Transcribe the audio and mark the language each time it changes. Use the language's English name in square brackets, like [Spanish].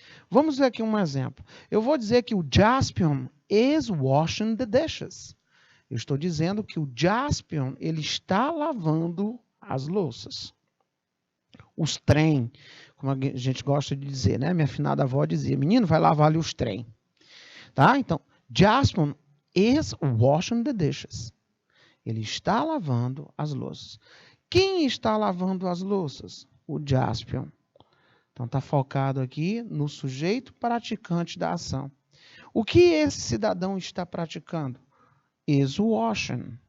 [Portuguese] Vamos ver aqui um exemplo. Eu vou dizer que o Jaspion [English] is washing the dishes. [Portuguese] Eu estou dizendo que o Jaspion, ele está lavando as louças. Os trem, como a gente gosta de dizer, né? Minha afinada avó dizia, menino, vai lavar ali os trem. Tá? [English] Então, Jaspion is washing the dishes. [Portuguese] Ele está lavando as louças. Quem está lavando as louças? O Jaspion. Então, está focado aqui no sujeito praticante da ação. O que esse cidadão está praticando? [English] Is washing.